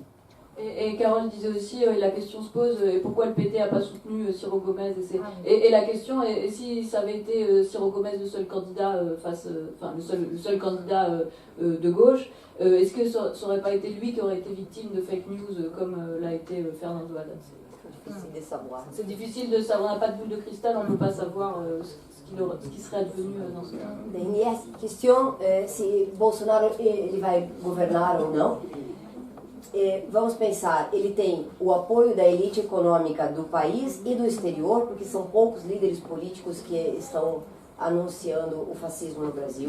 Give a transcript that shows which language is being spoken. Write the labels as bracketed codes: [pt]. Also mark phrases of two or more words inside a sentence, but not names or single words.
[fr] Et Carole disait aussi, la question se pose, pourquoi le PT n'a pas soutenu Ciro Gomes et la question est, si ça avait été Ciro Gomes le seul candidat le seul candidat de gauche, est-ce que ça n'aurait pas été lui qui aurait été victime de [en] fake news [fr] comme l'a été Fernando Haddad? C'est difficile de savoir. C'est difficile de savoir, on n'a pas de boule de cristal, on ne peut pas savoir ce qui serait advenu dans ce cas. [pt] Bem, e a questão se Bolsonaro ele vai governar ou não. Vamos pensar, ele tem o apoio da elite econômica do país e do exterior, porque são poucos líderes políticos que estão anunciando o fascismo no Brasil.